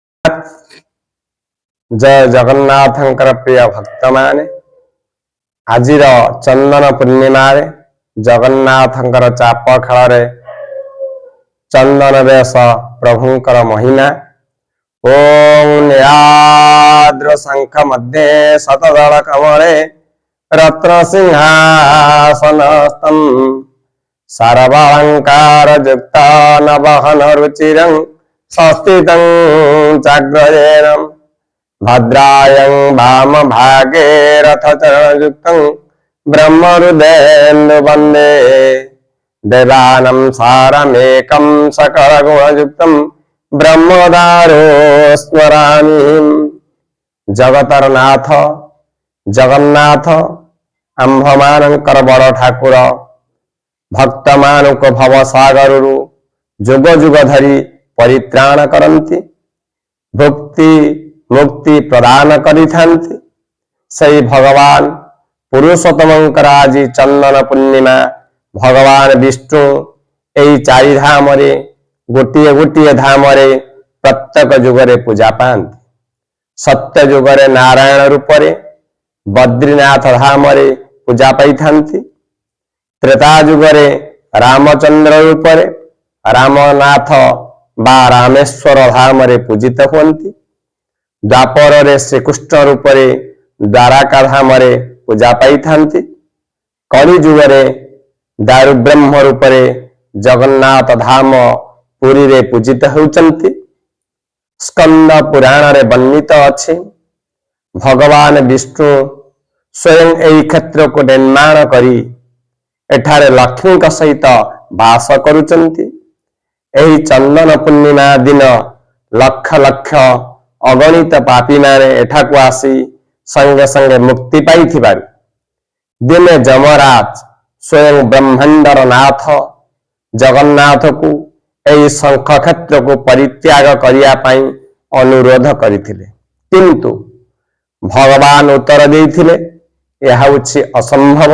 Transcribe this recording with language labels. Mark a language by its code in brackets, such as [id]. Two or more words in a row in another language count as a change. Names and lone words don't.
[or] ଜୟ ଜଗନ୍ନାଥଙ୍କର ପ୍ରିୟ ଭକ୍ତ ମାନେ ଆଜିର ଚନ୍ଦନ ପୂର୍ଣ୍ଣିମା ଜଗନ୍ନାଥଙ୍କର ଚାପ ଖେଳ ଚନ୍ଦନ ବେଶ ପ୍ରଭୁଙ୍କର ମହିମା। [sa] ओम नीलाद्र शंख मध्य शतदल कमले रत्न सिंहासनस्थं सर्वालंकार युक्त नवहन रुचिरं संस्थितं चाग्रजेन भद्रायं वाम भागे रथचरणयुक्तं ब्रह्महृदेन्दु वन्दे देवानं सारमेकं सकलगुणयुक्तं ब्रह्मदारो स्मरामि। [or] ଜଗତରନାଥ ଜଗନ୍ନାଥ ଆମ୍ଭମାନଙ୍କର ବଡ଼ ଠାକୁର ଭକ୍ତ ମାନଙ୍କୁ ଭବସାଗରୁ ଯୁଗ ଯୁଗ ଧରି ପରିତ୍ରାଣ କରନ୍ତି ଭକ୍ତି ମୁକ୍ତି ପ୍ରଦାନ କରିଥାନ୍ତି। ସହି ଭଗବାନ ପୁରୁଷୋତ୍ତମଙ୍କର ଆଜ ଚନ୍ଦନ ପୂର୍ଣ୍ଣିମା ଭଗବାନ ବିଷ୍ଣୁ ଯହି ଚାରି ଧାମ ଗୋଟେ ଗୋଟେ ଧାମ ପ୍ରତ୍ୟେକ ଯୁଗରେ ପୂଜା ପାତି। ସତ୍ୟ ଯୁଗରେ ନାରାୟଣ ରୂପରେ ବଦ୍ରୀନାଥ ଧାମ ପୂଜା ପାଇ ଥାନ୍ତି। ତ୍ରେତା ଯୁଗରେ ରାମଚନ୍ଦ୍ର ରୂପରେ ରାମନାଥ ବା ରାମେଶ୍ୱର ଧାମ ପୂଜିତ ହୁଅନ୍ତି। ଦ୍ୱାପର ଶ୍ରୀକୃଷ୍ଣ ରୂପରେ ଦ୍ୱାରକା ଧାମ ପୂଜା ପାଇ ଥାନ୍ତି। କଳି ଯୁଗରେ ଦାରୁବ୍ରହ୍ମ ରୂପରେ ଜଗନ୍ନାଥ ଧାମ ପୁରୀ ରେ ପୂଜିତ ହେଉଛନ୍ତି। ସ୍କନ୍ଦ ପୁରାଣ ରେ ବର୍ଣ୍ଣିତ ଅଛି ଭଗବାନ ବିଷ୍ଣୁ ସ୍ୱୟଂ ଏହି କ୍ଷେତ୍ର କୁ ନିର୍ମାଣ କରି ଏଠାରେ ଲକ୍ଷ୍ମୀ କା ସହିତ ବାସ କରୁଛନ୍ତି। ଏହି ଚନ୍ଦନ ପୂର୍ଣ୍ଣିମା ଦିନ ଲକ୍ଷ ଲକ୍ଷ ଅଗଣିତ ପାପୀ ମାନେ ଏଠାକୁ ଆସି ସଙ୍ଗେ ସଙ୍ଗେ ମୁକ୍ତି ପାଇ ଥିବାରୁ ଦିନେ ଯମରାଜ ସ୍ୱୟଂ ବ୍ରହ୍ମାଣ୍ଡର ନାଥ ଜଗନ୍ନାଥ କୁ ଏହି ଶଙ୍ଖ କ୍ଷେତ୍ର କୁ ପରିତ୍ୟାଗ କରିବା ପାଇଁ ଅନୁରୋଧ କରିଥିଲେ, କିନ୍ତୁ ଭଗବାନ ଉତ୍ତର ଦେଇଥିଲେ ଯହ ହେଉଛି ଅସମ୍ଭବ।